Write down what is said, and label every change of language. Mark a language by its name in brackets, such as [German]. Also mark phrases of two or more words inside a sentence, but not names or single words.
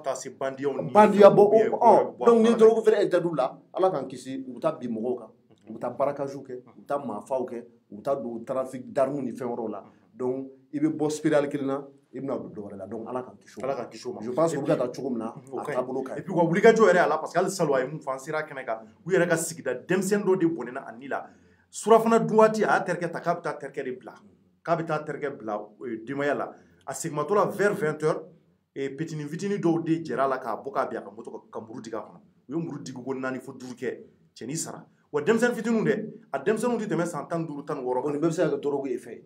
[Bambara] bandiya bɔ donc ni dɔrɔgu feere interdit la ala k'an kisi u bɛ taa bin mɔgɔw kan u bɛ taa barakasiw kɛ u bɛ taa maafaw kɛ u bɛ taa don [French] trafic d'armes [Bambara] ni fɛn wɛrɛw la donc i bɛ bɔ spirale kelen na i bɛna don dɔ wɛrɛ la donc ala k'an kisi o ma [French] je pense que [Bambara] u bɛ ka taa cogo min na a taabolo ka ɲi [French] et puis [Bambara] u ka wulikajɔ yɛrɛ a la [French] parce que [Bambara] hali salon a ye mun fɔ an sera kɛnɛ kan u yɛrɛ ka sigida denmisɛnnin dɔ de bɔnɛna a ni la surafana dun waati a y'a terikɛ ta k'a bɛ taa terikɛ de bila k'a bɛ taa terikɛ bila denbaya la a seginmatɔ la [French] vers 20 heures [Bambara] petini fitini dɔw de jɛra a la k'a bɔ k'a bin a ka moto ka muru digi a kɔnɔ u ye muru digi ko 4 fo 5 kɛ cɛnin sara wa denmisɛnnin fitininw dɛ a denmisɛnninw tɛ tɛmɛ san 15 16 nin bɛɛ bɛ se ka kɛ dɔrɔgu ye fɛn